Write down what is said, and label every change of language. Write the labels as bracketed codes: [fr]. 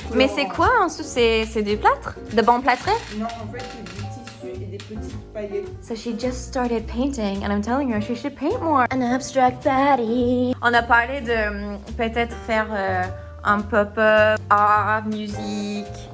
[fr] Mais c'est quoi en dessous? C'est du plâtre? De bon plâtré? Non, en fait, c'est du tissu et des petites paillettes. [en] So she just started painting and I'm telling her she should paint more. An abstract baddie. [fr] On a parlé de peut-être faire un pop-up, art, musique.